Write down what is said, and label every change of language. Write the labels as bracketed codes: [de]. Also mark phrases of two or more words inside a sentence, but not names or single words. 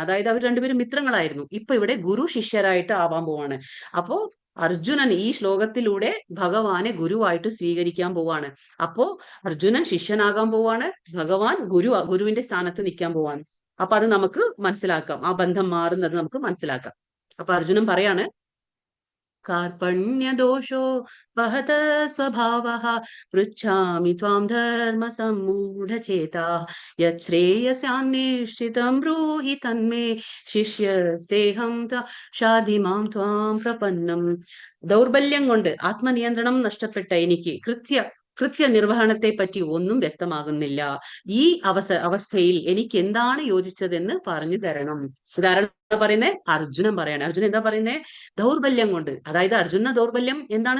[ml] അതായത് അവർ രണ്ടുപേരും മിത്രങ്ങളായിരുന്നു, ഇപ്പൊ ഇവിടെ ഗുരു ശിഷ്യരായിട്ട് ആവാൻ പോവാണ്. അപ്പോ അർജുനൻ ഈ ശ്ലോകത്തിലൂടെ ഭഗവാനെ ഗുരുവായിട്ട് സ്വീകരിക്കാൻ പോവാണ്. അപ്പോ അർജുനൻ ശിഷ്യനാകാൻ പോവാണ്, ഭഗവാൻ ഗുരുവിന്റെ സ്ഥാനത്ത് നിൽക്കാൻ പോവാണ്. അപ്പൊ അത് നമുക്ക് മനസ്സിലാക്കാം, ആ ബന്ധം മാറുന്നത് നമുക്ക് മനസ്സിലാക്കാം. അപ്പൊ അർജുനൻ പറയാണ്, [sa] कार्पण्यदोषो वहत स्वभावः पृच्छामि त्वां धर्मसम्मूढचेताः यच्छ्रेयस्यान्निश्चितं ब्रूहि तन्मे शिष्यस्तेऽहं शाधि मां त्वां प्रपन्नम्. [ml] ദൗർബല്യം കൊണ്ട് ആത്മനിയന്ത്രണം നഷ്ടപ്പെട്ട എനിക്ക് കൃത്യനിർവഹണത്തെ പറ്റി ഒന്നും വ്യക്തമാകുന്നില്ല. ഈ അവസ്ഥയിൽ എനിക്ക് എന്താണ് യോജിച്ചതെന്ന് പറഞ്ഞു തരണം. ഉദാഹരണം പറയുന്നേ അർജുനൻ പറയാണ്. അർജുനൻ എന്താ പറയുന്നേ? ദൗർബല്യം കൊണ്ട്. അതായത് അർജുന ദൗർബല്യം എന്താണ്?